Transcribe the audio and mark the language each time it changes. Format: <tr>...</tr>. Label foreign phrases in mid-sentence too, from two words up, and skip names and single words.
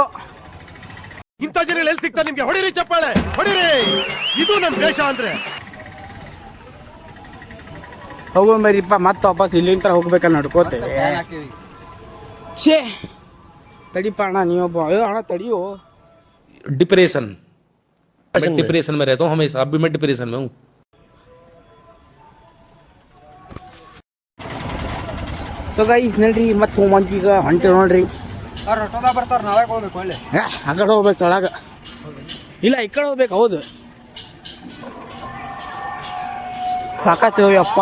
<kn>ಇಂಥ ಜನ ಎಲ್ಲಿ ಸಿಗ್ತಾರೆ ನಿಮ್ಗೆ? ಹೊಡಿರಿ ಚಪ್ಪಾಳೆ, ಹೊಡಿರಿ. ಇದು ನಮ್ ದೇಶ ಅಂದ್ರೆ. ಹೋಗೋಣ ಬರೀಪ್ಪ, ಮತ್ತೆ ವಾಪಸ್ ಇಲ್ಲಿಂದ ಹೋಗ್ಬೇಕಲ್ಲ ನಡ್ಕೋತೇವೆ. ಛೇ ತಡಿಪ ಅಣ್ಣ, ನೀವೊಬ್ಬ. ಅಯ್ಯೋ ಅಣ್ಣ ತಡಿಯೋ.</kn> <hi>डिप्रेशन मैं डिप्रेशन में रहता हूँ हमेशा. अब भी मैं डिप्रेशन में हूँ.</hi> <en>so guys</en> <kn>ನೋಡ್ರಿ, ಮತ್ತೆ ಹೋಮಂತ ಈಗ ಹೊಂಟೆ ನೋಡ್ರಿ. ಅವ್ರು ಆಟೋದಾಗ ಬರ್ತಾರೆ, ನಾವೇ ಹೋಗ್ಬೇಕು. ಒಳ್ಳೆ ಆ ಕಡೆ ಹೋಗ್ಬೇಕು, ತೊಳಗ ಇಲ್ಲ ಈ ಕಡೆ ಹೋಗ್ಬೇಕು. ಹೌದು, ಸಾಕತ್ತೇವ ಯಪ್ಪ.</kn>